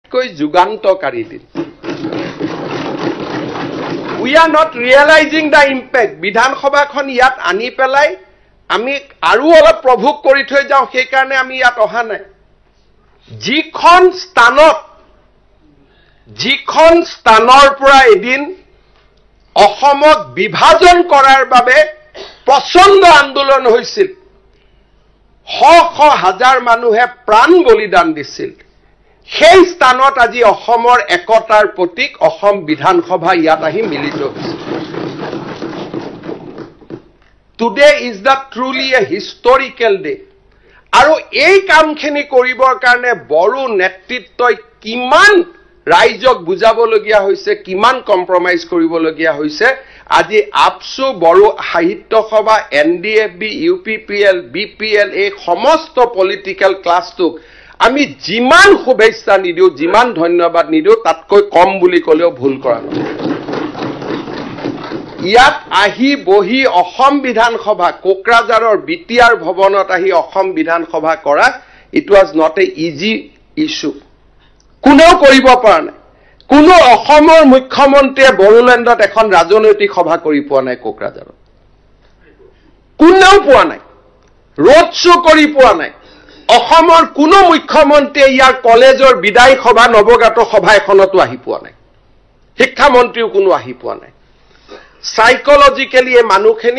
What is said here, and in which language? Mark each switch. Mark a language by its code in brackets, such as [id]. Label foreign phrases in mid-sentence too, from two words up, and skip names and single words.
[as] আটাইতকৈ যুগান্তকাৰী দিন [en] We are not realizing the impact. [as] বিধানসভাখন ইয়াত আনি পেলাই আমি আৰু অলপ প্ৰভোগ কৰি থৈ যাওঁ সেই কাৰণে আমি ইয়াত অহা নাই যিখন স্থানৰ পৰা এদিন অসমক বিভাজন কৰাৰ বাবে প্ৰচণ্ড আন্দোলন হৈছিল শ হাজাৰ মানুহে প্ৰাণ বলিদান দিছিল সেই স্থানত আজি অসমৰ একতাৰ প্ৰতীক অসম বিধানসভা ইয়াত আহি মিলিত হৈছে [en] Today is the truly a historical day. [as] আৰু এই কামখিনি কৰিবৰ কাৰণে বড়ো নেতৃত্বই কিমান ৰাইজক বুজাবলগীয়া হৈছে কিমান কম্প্ৰমাইজ কৰিবলগীয়া হৈছে আজি আপসু বড়ো সাহিত্য সভা NDFB UPPL BPL এই সমস্ত [en] political classটোক [as] আমি যিমান শুভেচ্ছা নিদিও যিমান ধন্যবাদ নিদিও তাতকৈ কম বুলি ক'লেও ভুল কৰা নহয় ইয়াত আহি বহি অসম বিধানসভা কোকৰাঝাৰৰ বিটিআৰ ভৱনত আহি অসম বিধানসভা কৰা [en] it was not a easy issue [as] কোনেও কৰিব পৰা নাই কোনো অসমৰ মুখ্যমন্ত্ৰীয়ে বড়োলেণ্ডত এখন ৰাজনৈতিক সভা কৰি পোৱা নাই কোকৰাঝাৰত কোনেও পোৱা নাই [en] road show' [as] কৰি পোৱা নাই অসমৰ কোনো মুখ্যমন্ত্ৰীয়ে ইয়াৰ কলেজৰ বিদায় সভা নৱগাত সভা এখনতো আহি পোৱা নাই শিক্ষামন্ত্ৰীও কোনো আহি পোৱা নাই সাইকোলজিক্যালি এই মানুহখিনি